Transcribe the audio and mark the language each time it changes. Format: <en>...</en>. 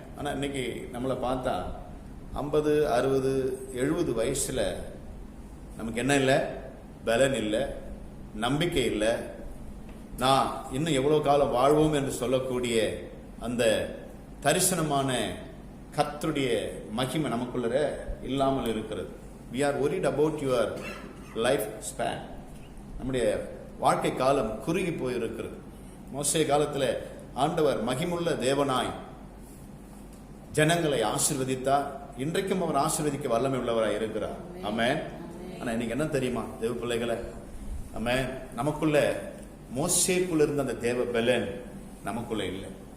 <ta>ஆனா இன்னைக்கு நம்மளை பார்த்தா 50, 60, 70 வயசுல நமக்கு என்ன இல்லை? பலன் இல்லை, நம்பிக்கை இல்லை. நான் இன்னும் எவ்வளவு காலம் வாழ்வோம் என்று சொல்லக்கூடிய அந்த தரிசனமான கர்த்தருடைய மகிமை நமக்குள்ள இல்லாமல் இருக்கிறது.</ta> <en>we are worried about your life span.</en> <ta>நம்முடைய வாழ்க்கை காலம் குறுகி போயிருக்கிறது. மோசே காலத்தில் ஆண்டவர் மகிமுள்ள தேவனாய் ஜனங்களை ஆசீர்வதித்தார். இன்றைக்கும் அவர் ஆசீர்வதிக்க வல்லமை உள்ளவராய் இருக்கிறார். ஆமென். ஆனா இன்னைக்கு என்ன தெரியுமா தேவ பிள்ளைகளை, ஆமென், நமக்குள்ள மோசேக்குள்ள இருந்த அந்த தேவ பலன் நமக்குள்ள இல்லை.</ta>